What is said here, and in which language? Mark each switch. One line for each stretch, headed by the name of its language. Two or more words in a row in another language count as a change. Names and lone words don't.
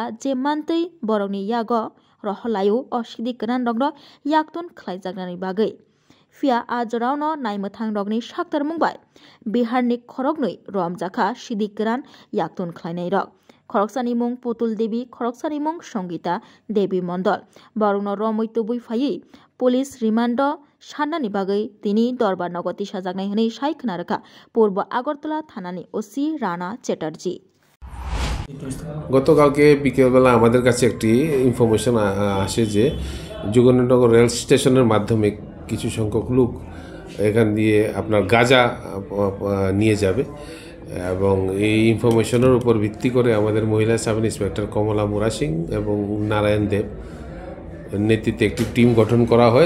Kok Borok: Jemantui Borogni Yago Roholayu o Shidi Gran Rogno Yaktun Klaijagani Bagai Fia Ajorauno Naimathang Rogni Shaktar Mumbai Biharni Khorognoi Romjaka Shidi Gran Yaktun Klainai Rog Khoroksani Mung Putul Devi Khoroksani Mung Songita Devi Mondol Borogno Romoi Tubui Fayi Police Rimando Shanani Bagai Tini Dorbar Nogoti Shajagnai Hne Shai Khnaraka Purba Agartala Thanani OC Rana Chatterjee
Bangla: গতকালকে বিকেলবেলা আমাদের কাছে একটি ইনফরমেশন আসে যে যোগেন্দ্রনগর
English: rail station
Bangla: মাধ্যমে কিছু সংখ্যক লোক এখান দিয়ে আপনার গাঁজা নিয়ে যাবে এবং এই ইনফরমেশনের উপর ভিত্তি করে আমাদের মহিলা
English: sub inspector
Bangla: কমলা মুরা সিং এবং নারায়ণ দেব নেতৃত্বে একটি টিম গঠন করা হয়